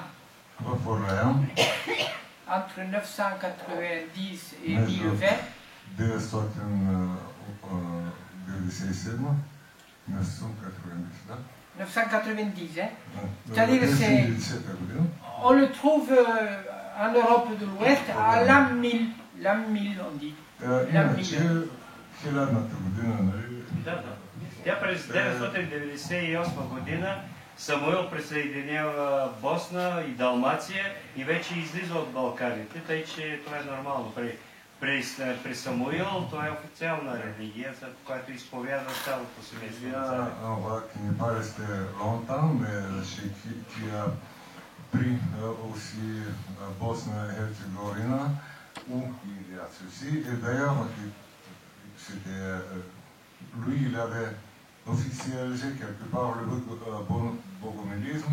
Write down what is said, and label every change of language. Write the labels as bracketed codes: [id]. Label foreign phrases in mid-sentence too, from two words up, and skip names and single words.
[bg] В Орлеан. [fr] Entre 990 et 1020. [bg] 997, 990, да? [fr] 990, hein? C'est-à-dire que on le trouve en Europe de l'Ouest à l'an 1000. L'an 1000, on dit. [bg] Иначе, хилядната година, нали? Да. Тя през 998 година Самуил присъединява Босна и Далмация и вече излиза от Балканите, тъй че това е нормално. При Самуил това е официална религия, която изповядва цялото семейство. [fr] Qui ne pas rester longtemps, mais qui a pris aussi Bosnie-Herzégovine, où il y a ceci. Et d'ailleurs, lui, il avait officialisé quelque part le bogomilisme.